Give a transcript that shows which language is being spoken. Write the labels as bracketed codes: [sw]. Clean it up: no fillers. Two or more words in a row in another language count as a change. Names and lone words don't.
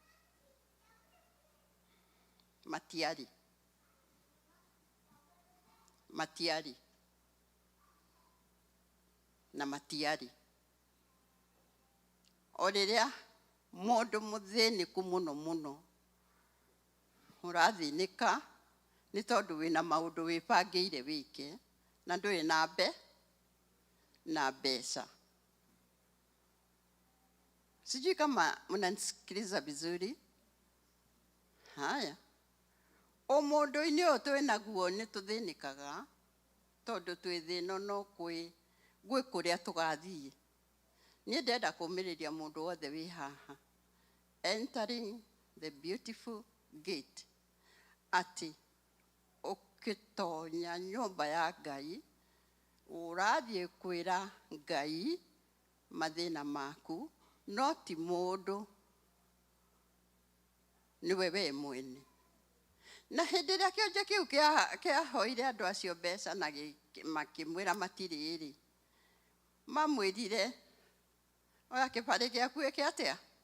[ki] Matiari na matiari. O riria mundu muthiniku muno muno urathinika ni tondu wina maundu wibangiire wike na nduri na mbeca. [sw] Sijui kama mnanisikiliza vizuri. Haya. [ki] O mundu-ini o twinaguo ni tuthinikaga tondu twi thino no kwi gwĩ kũrĩa tũgathiĩ. Niĩ ndenda kũũmĩrĩria mũndũ wothe wĩ haha, [en] entering the beautiful gate, [ki] atĩ ũkĩtonya nyũmba ya Ngai ũrathiĩ kwĩra Ngai mathĩna maku, no ti mũndũ, nĩwe we mwene. Na hĩndĩ ĩrĩa kĩonje kĩu kĩahoire andũ acio mbeca na makĩmwĩra matirĩ-rĩ, mamwĩrire oya kĩbarĩ gĩaku ĩke atĩa?